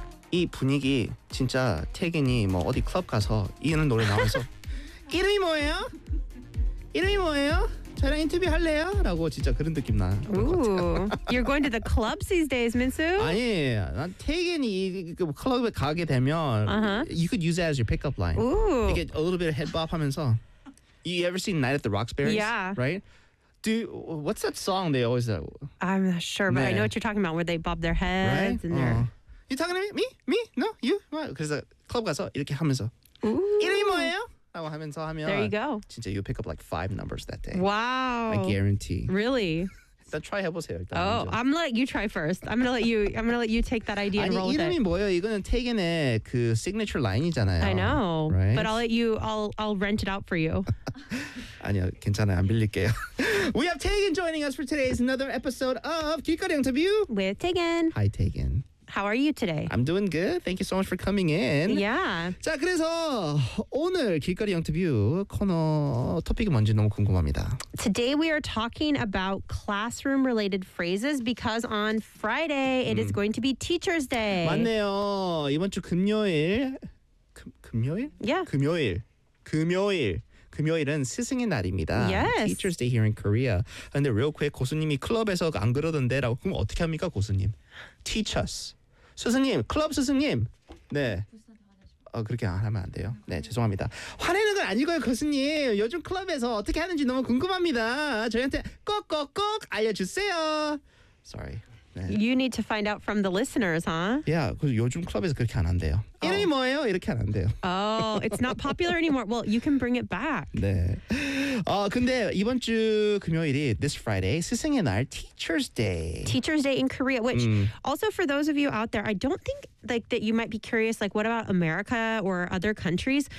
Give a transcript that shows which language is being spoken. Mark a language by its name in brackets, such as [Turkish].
[Korean] Η 분위기 진짜 태근이 뭐 어디 클럽 가서 이은 노래 나와서 이름이 뭐예요? 이름이 뭐예요? 저랑 인터뷰 할래요? 라고 진짜 그런 느낌 나. [English] Ooh, you're going to the clubs these days, Minsu? [Korean] 아니, 난 태근이 그 클럽에 가게 되면 uh-huh. [English] you could use it as your pickup line. Ooh. You get a little bit of head bop [Korean] 하면서. [English] You ever seen Night at the Roxbury? Yeah. Right? What's that song they always have? I'm not sure, but [Korean] 네. [English] I know what you're talking about, where they bob their heads right? and their... You talking to me? Me? No? You? What? [Korean] 그래서 클럽 가서 이렇게 하면서 Ooh. 이름이 뭐예요? 라고 하면서 하면 [English] There you go. [Korean] 진짜 [English] you pick up like five numbers that day. Wow. I guarantee. Really? [Korean] 일단 try 해보세요. 일단 oh, 먼저. [English] I'm gonna let you try first. I'm gonna let you take that idea and [Korean] 아니, [English] roll with it. [Korean] 아니, 이름이 뭐예요? 이거는 태근의 그 [English] signature line [Korean] 이잖아요. [English] I know. Right? But I'll let you, I'll rent it out for you. [Korean] 아니요, 괜찮아요. 안 빌릴게요. [English] We have Taegan joining us for today's another episode of 길거리 인터뷰 with Taegan. Hi, Taegan. How are you today? I'm doing good. Thank you so much for coming in. Yeah. [Korean] 자, 그래서 오늘 길거리 영트뷰 코너 토픽이 뭔지 너무 궁금합니다. [English] Today we are talking about classroom related phrases because on Friday it is going to be Teacher's Day. [Korean] 맞네요. 이번 주 금요일? [English] Yeah. [Korean] 금요일은 스승의 날입니다. [English] Yes. Teacher's Day here in Korea. [Korean] 근데 [English] real quick [Korean] 고수님이 클럽에서 안 그러던데 라고 그럼 어떻게 합니까 고수님? [English] Teach us. [Korean] 스승님, 클럽 스승님. 네. 그렇게 안 하면 안 돼요. 네, 죄송합니다. 화내는 건 아니고요, 교수님. 요즘 클럽에서 어떻게 하는지 너무 궁금합니다. 저희한테 꼭꼭꼭 알려주세요. [English] Sorry. [Korean] 네. [English] You need to find out from the listeners, huh? Yeah, [Korean] 요즘 클럽에서 그렇게 안 한대요. 이름이 oh. 뭐예요? 이렇게 안 한대요. [English] Oh, it's not popular anymore. Well, you can bring it back. [Korean] 네. 근데 이번 주 금요일이 [English] this Friday [Korean] 스승의 날 [English] Teacher's Day. Teacher's Day in Korea, which also for those of you out there, I don't think like that you might be curious, like what about America or other countries?